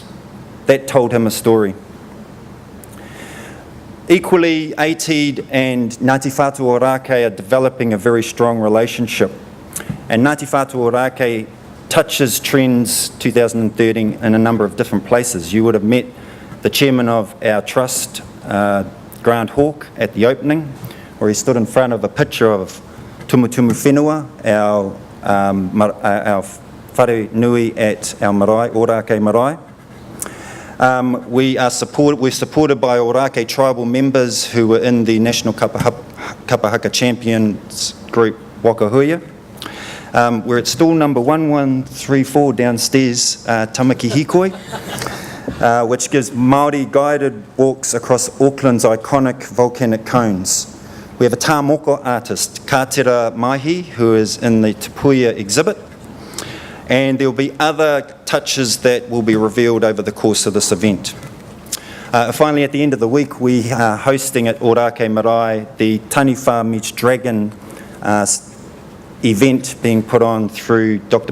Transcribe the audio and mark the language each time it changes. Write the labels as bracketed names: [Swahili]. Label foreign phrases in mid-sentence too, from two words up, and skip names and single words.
[English] That told him a story. Equally, ATEED and Ngāti Whātua Ōrākei are developing a very strong relationship. And Ngāti Whātua Ōrākei touches Trends 2013 in a number of different places. You would have met the chairman of our trust, Grant Hawke, at the opening, where he stood in front of a picture of Tumutumu Whenua, our [Māori] whare nui [English] at our marae, Ōrākei marae. We're supported by Ōrākei tribal members who were in the National Kapahaka Champions group Wakahuia. We're at stall number 1134 downstairs, Tamaki Hikoi, which gives Māori guided walks across Auckland's iconic volcanic cones. We have a [Māori] tā moko [English] artist, Kātera Mahi, who is in the Te Puia exhibit, and there will be other touches that will be revealed over the course of this event. Finally, at the end of the week, we are hosting at Ōrākei Marae the Taniwha Meets Dragon event being put on through Dr.